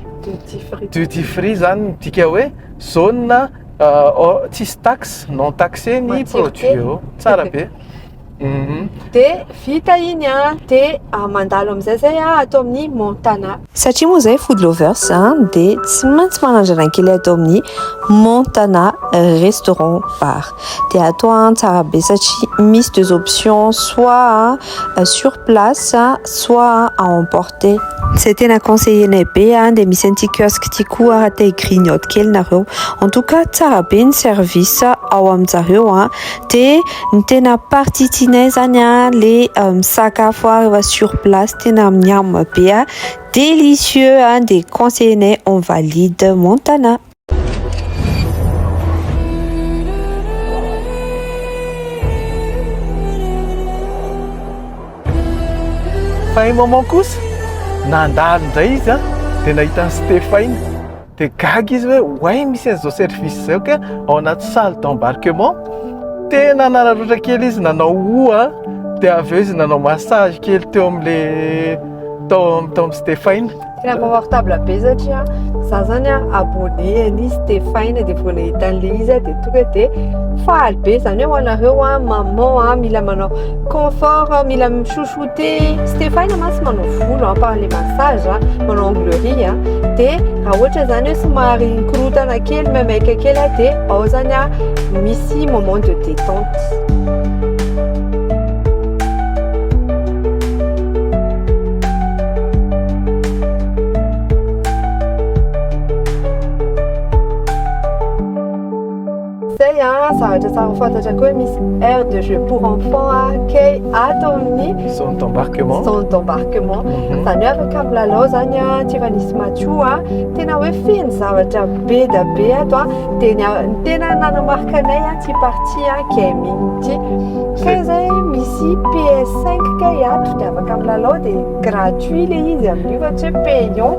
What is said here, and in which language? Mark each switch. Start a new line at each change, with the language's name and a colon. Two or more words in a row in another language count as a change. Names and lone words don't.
English: Duty free
Malagasy: zany midika hoe zone tsisy taxe
French: non taxé
Malagasy: ny produit eo. Tsara be. Dia vita iny dia mandalo amin'izay zay atao amin'ny Montana. Satria moa zay
English: food lovers
Malagasy: dia tsy maintsy manandrana kely atao amin'ny Montana restaurant bar. Dia atao tsara be satria misy
French: deux options soit sur place soit à emporter.
Malagasy: Izay tena conseillenay be dia misy an'ity kiosque ity koa raha te grignote kely nareo.
French: En tout cas
Malagasy: tsara be ny service ao aminjareo dia ny tena partie tianay zany le sakafo rehefa
French: sur place
Malagasy: tena miama be
French: délicieux des
Malagasy: conseillenay
French: on valide
Malagasy: Montana. Fa
French: un moment
Malagasy: kosa nandalo indray izy dia nahitany Stéphane dia gaga izy hoe way misy an'izao service zao ka ao anaty
French: salle d'embarquement.
Malagasy: Tena nanarotra kely izy nanao dia avy eo izy nanao massage kely teo amin'ny Stéphane. Tena confortable be satria za zany abonné an'i Stéphane dia vao nahita an'ilay izy dia tonga dia faly be zany hoe ho anareo maman mila manao confort mila michouchouter Stéphane mantsy manao volo
French: par les massages
Malagasy: manao onglerie dia raha ohatra zany hoe somary mikorotana kely maimaika kely dia ao zany misy
French: moment de détente.
Malagasy: Zavatra tsara fantatra koa misy
French: aire de jeu pour enfants
Malagasy: kay atao amin'ny
French: zone d'embarquement. Zone d'embarquement.
Malagasy: Zany hoe afaka milalao zany tsy efa nisy matio tena hoe feno zavatra be da be ato dia tena nanamarika anay ty partie kay minty kay zay misy PS5 kay ato dia afaka milalao dia gratuit le izy amin'io fa tsy payant.